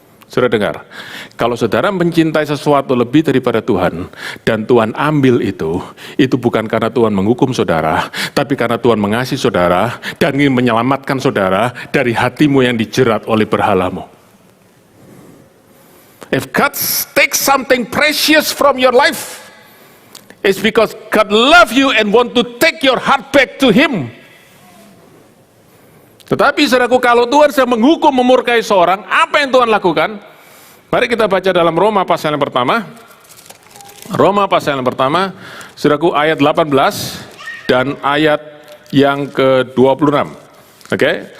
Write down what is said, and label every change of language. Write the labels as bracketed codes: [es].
[id] Saudara dengar, kalau saudara mencintai sesuatu lebih daripada Tuhan, dan Tuhan ambil itu bukan karena Tuhan menghukum saudara, tapi karena Tuhan mengasihi saudara, dan ingin menyelamatkan saudara dari hatimu yang dijerat oleh berhalamu. [en] If God takes something precious from your life, it's because God love you and want to take your heart back to Him. [id] Tetapi saudaraku, kalau Tuhan sedang menghukum, memurkai seorang, apa yang Tuhan lakukan? Mari kita baca dalam Roma pasal yang pertama. Roma pasal yang pertama, saudaraku, ayat 18 dan ayat yang ke-26. Oke?